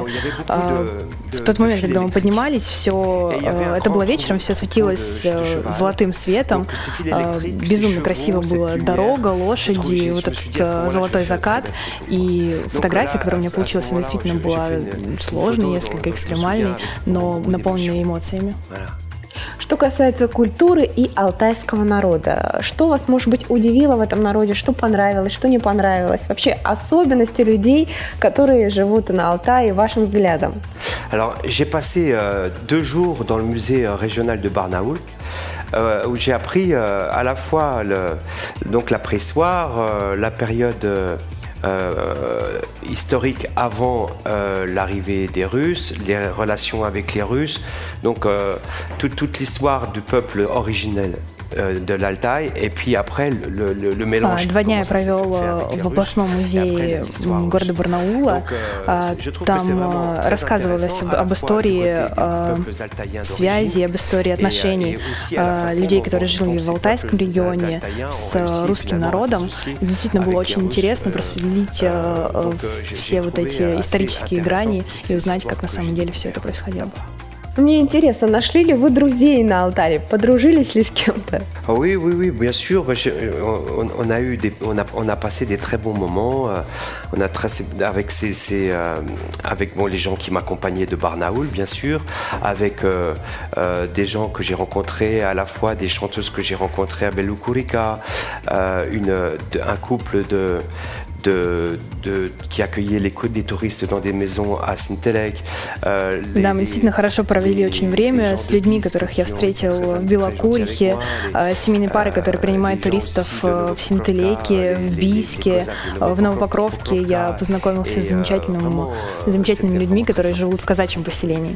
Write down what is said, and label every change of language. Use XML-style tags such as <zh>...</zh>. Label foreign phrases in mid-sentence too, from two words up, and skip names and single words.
<ru>В тот момент, когда мы поднимались, все, это было вечером, все светилось золотым светом, безумно красиво была дорога, лошади, вот этот золотой закат, и фотография, которая у меня получилась, она действительно была сложной, несколько экстремальной, но наполненной эмоциями. Что касается культуры и алтайского народа, что вас, может быть, удивило в этом народе, что понравилось, что не понравилось? Вообще особенности людей, которые живут на Алтае, вашим взглядом?</ru> <fr>Alors, j'ai passé 2 jours dans le musée régional de Barnaoul, où j'ai appris à la fois donc la préhistoire, la période historique avant l'arrivée des Russes, les relations avec les Russes, donc toute l'histoire du peuple originel de l'Altaï, et puis après le mélange.</fr> <ru>2 дня я провел в областном музее города Барнаула. Там рассказывалось об истории связи, об истории отношений людей, которые жили в Алтайском регионе с русским народом. И действительно было очень интересно проследить все вот эти исторические грани и узнать, как на самом деле все это происходило. Мне интересно, нашли ли вы друзей на Алтае, подружились ли с кем-то?</ru> <fr>Oui, bien sûr. On a passé des très bons moments. On a avec les gens qui m'accompagnaient de Barnaoul, bien sûr, avec des gens que j'ai rencontrés, à la fois des chanteuses que j'ai rencontrées à Belukurica, un couple qui accueillait des touristes dans des maisons à Синтелек.</fr> <ru>Да, мы действительно хорошо провели очень время с людьми, которых я встретил в Белокурихе, семейные пары, которые принимают туристов в Синтелеке, в Бийске, в Новопокровке. Я познакомился с замечательными людьми, которые живут в казачьем поселении.</ru>